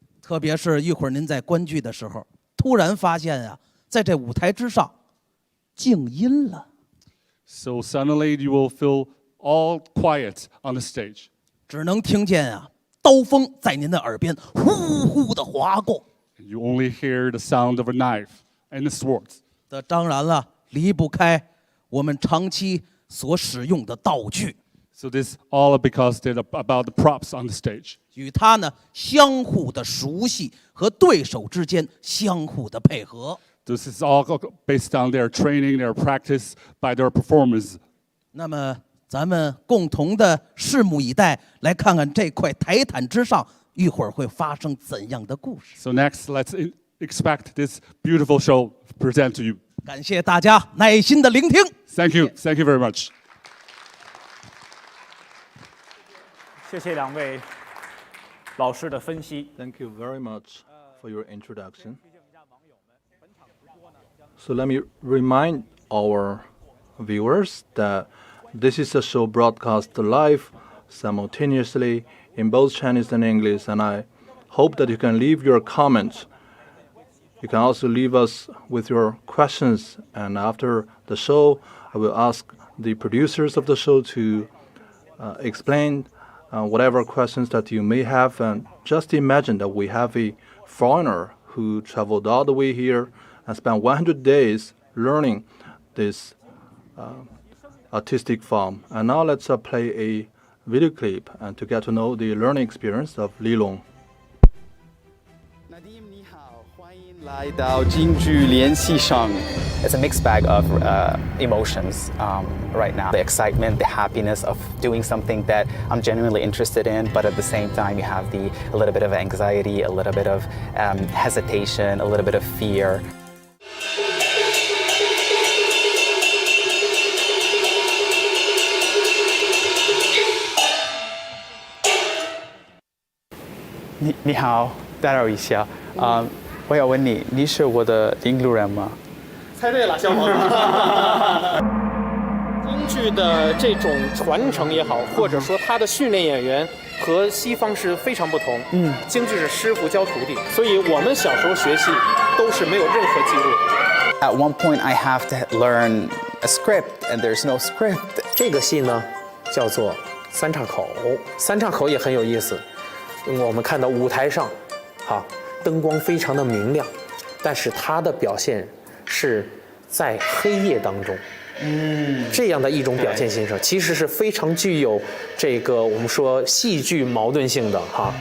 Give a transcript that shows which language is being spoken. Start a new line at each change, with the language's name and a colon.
Chinese: 特别是一会儿您在观剧的时候，突然发现啊，在这舞台之上静音了。
English: So suddenly you will feel all quiet on the stage.
Chinese: 只能听见啊刀锋在您的耳边呼呼地划过。
English: You only hear the sound of a knife and the swords.
Chinese: 这当然了，离不开我们长期所使用的道具。
English: So this all because they're about the props on the stage.
Chinese: 与它呢相互的熟悉和对手之间相互的配合。
English: This is all based on their training, their practice, by their performance.
Chinese: 那么咱们共同的拭目以待，来看看这块台毯之上一会儿会发生怎样的故事。
English: So next, let's expect this beautiful show present to you.
Chinese: 感谢大家耐心的聆听。
English: Thank you very much.
Chinese: 谢谢两位老师的分析。
English: Thank you very much for your introduction. So let me remind our viewers that this is a show broadcast live simultaneously in both Chinese and English, and I hope that you can leave your comments. You can also leave us with your questions, and after the show, I will ask the producers of the show to explain whatever questions that you may have. And just imagine that we have a foreigner who traveled all the way here and spent 100 days learning this artistic form. And now let's play a video clip and to get to know the learning experience of Li Long.
Chinese: Nadim, Nihao, 欢迎来到京剧联戏上。
English: It's a mixed bag of emotions right now. The excitement, the happiness of doing something that I'm genuinely interested in, but at the same time you have a little bit of anxiety, a little bit of hesitation, a little bit of fear.
Chinese: Ni hao，打扰一下，我要问你，你是我的领路人吗？猜对了，小伙子。京剧剧的这种传承也好，或者说它的训练演员和西方是非常不同。京剧是师傅教徒弟，所以我们小时候学戏都是没有任何记录的。
English: At one point, I have to learn a script, and there's no script.
Chinese: 这个戏呢，叫做三岔口。三岔口也很有意思。我们看到舞台上，灯光非常的明亮，但是它的表现是在黑夜当中。这样的一种表现形式，其实是非常具有这个我们说戏剧矛盾性的哈。